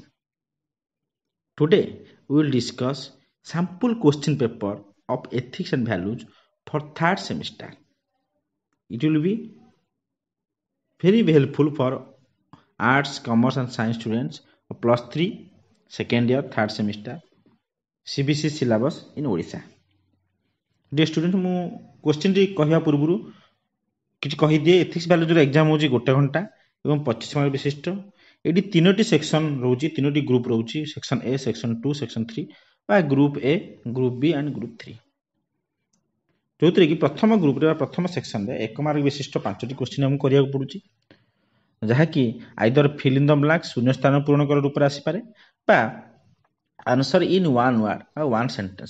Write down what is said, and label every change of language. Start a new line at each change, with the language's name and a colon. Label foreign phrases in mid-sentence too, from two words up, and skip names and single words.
English: Today, we will discuss sample question paper of ethics and values for third semester. It will be very helpful for arts, commerce, and science students of +3 second year, third semester, CBC syllabus in Odisha. Dear student,
Odia: ମୁଁ क्वेश्चन କହିବା ପୂର୍ବରୁ କିଛି କହିଦିଏ।
English: ethics values exam
Odia: ହେଉଛି 1 ଘଣ୍ଟା ଏବଂ 25 ମାର୍କ ବିଶିଷ୍ଟ। ଏଠି 3ଟି ସେକ୍ସନ ରହୁଛି, 3ଟି ଗ୍ରୁପ ରହୁଛି,
English: section A, section 2, section 3
Odia: ବା
English: group A, group B and group 3.
Odia: ଯେଉଁଥିରେ କି ପ୍ରଥମ ଗ୍ରୁପରେ ବା ପ୍ରଥମ ସେକ୍ସନରେ 1 ମାର୍କ ବିଶିଷ୍ଟ 5ଟି କ୍ୱେଶ୍ଚିନ୍ ଆମକୁ କରିବାକୁ ପଡୁଛି, ଯାହାକି
English: either fill in the blank
Odia: ଶୂନ୍ୟ ସ୍ଥାନ ପୂରଣ କର ରୂପରେ ଆସିପାରେ ବା
English: answer in one word
Odia: ବା
English: one sentence.